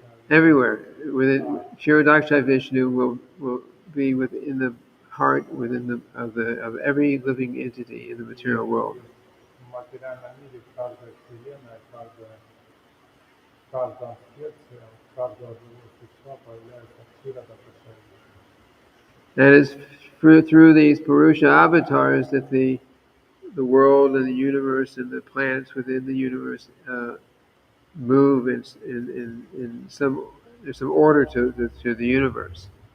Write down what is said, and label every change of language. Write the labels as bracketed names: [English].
[English] Everywhere, within Kshirodaksha Vishnu will be within the heart of every living entity in the material world. [Russian] в материальном мире, в каждой Вселенной, в каждом сердце, в каждого живого существа появляется Кширадакаша. [English] And it's through these Purusha avatars that the world and the universe and the planets within the universe move in some there's some order to the universe.